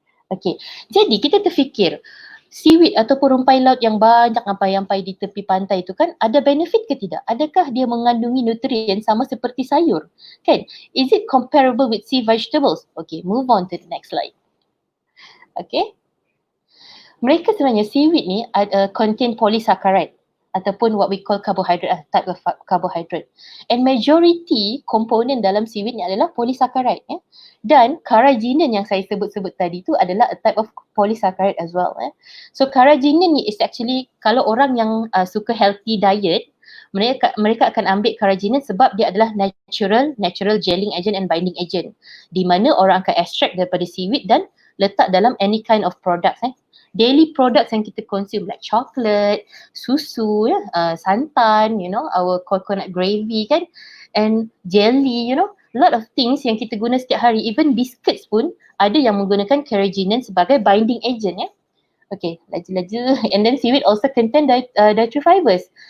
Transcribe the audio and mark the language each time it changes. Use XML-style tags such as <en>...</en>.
<ms>Okay, jadi kita terfikir seaweed ataupun rumpai laut yang banyak ampai-ampai di tepi pantai itu kan ada benefit ke tidak? Adakah dia mengandungi nutrien sama seperti sayur? Kan?</ms> <en>Is it comparable with sea vegetables? Okay, move on to the next slide. Okay.</en> <ms>Mereka sebenarnya</ms> <en>seaweed ni contain polysaccharide ataupun what we call carbohydrate, type of carbohydrate. And majority component dalam seaweed</en> <ms>ni adalah</ms> <en>polysaccharide.</en> <ms>Dan carrageenan yang saya sebut-sebut tadi tu adalah</ms> <en>a type of polysaccharide as well.</en> <ms>So carrageenan ni is actually, kalau orang yang suka healthy diet, mereka akan ambil carrageenan sebab dia adalah</ms> <en>natural gelling agent and binding agent,</en> <ms>di mana orang akan extract daripada seaweed dan letak dalam</ms> <en>any kind of products. Daily products yang kita consume like chocolate, susu, santan, our coconut gravy kan, and jelly, a lot of things</en> <ms>yang kita guna setiap hari. Even biscuits pun ada yang menggunakan carrageenan sebagai binding agent. Okay, laju-laju.</ms> <en>And then seaweed also contain dietary fibers.</en>